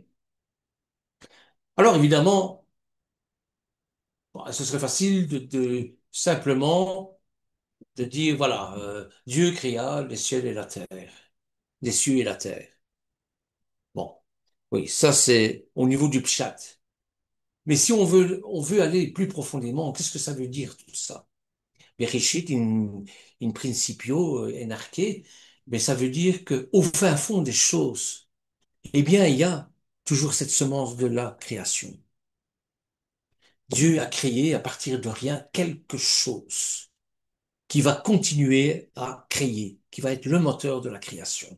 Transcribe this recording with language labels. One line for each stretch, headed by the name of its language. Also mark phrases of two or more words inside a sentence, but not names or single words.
French: Alors évidemment, bon, ce serait facile simplement de dire, voilà, Dieu créa les cieux et la terre, les cieux et la terre. Bon, oui, ça c'est au niveau du pshat. Mais si on veut aller plus profondément, qu'est-ce que ça veut dire tout ça?
Latin: Bereshit in principio enarché,
French: mais ça veut dire que au fin fond des choses, eh bien, il y a toujours cette semence de la création. Dieu a créé à partir de rien quelque chose qui va continuer à créer, qui va être le moteur de la création.